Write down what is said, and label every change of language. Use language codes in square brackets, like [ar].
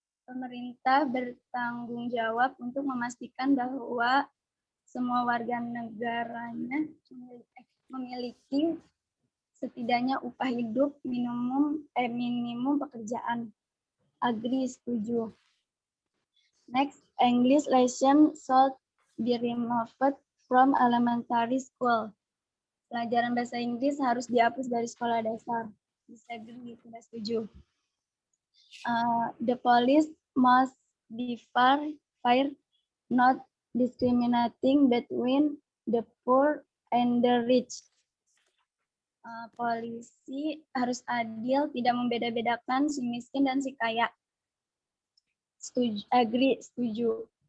[id] Pemerintah bertanggung jawab untuk memastikan bahwa semua warga negaranya memiliki setidaknya upah hidup minimum pekerjaan. [en] Agree, [id] setuju. [en] Next, English lesson should be removed from elementary school. [id] Pelajaran bahasa Inggris harus dihapus dari sekolah dasar. [en] Disagree, [id] tidak setuju. [en] The police must be fair, not discriminating between the poor and the rich. [id] Polisi harus adil, tidak membeda-bedakan si miskin dan si kaya. [en] Agree, [id] setuju.